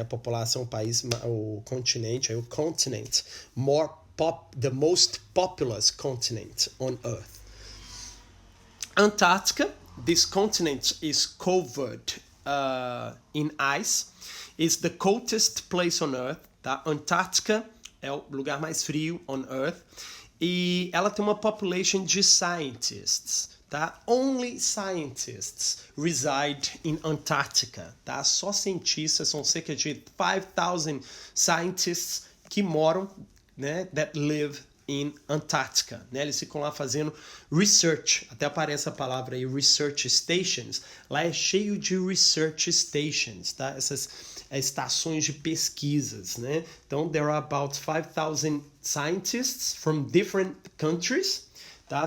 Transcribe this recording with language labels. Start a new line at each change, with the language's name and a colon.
Portuguese: A população, o país, o continente, é o continent,
English: the most populous continent on Earth. Antarctica, this continent is covered in ice, is the coldest place on Earth, tá?
Portuguese: Antarctica é o lugar mais frio
English: on Earth,
Portuguese: e ela tem uma population de scientists, tá?
English: Only scientists reside in Antarctica, tá?
Portuguese: Só cientistas, são cerca de 5,000 scientists que moram, né,
English: that live in Antarctica,
Portuguese: né? Eles ficam lá fazendo research, até aparece a palavra aí, research stations. Lá é cheio de research stations, tá? Essas estações de pesquisas, né?
English: Então, there are about 5,000 scientists from different countries, tá?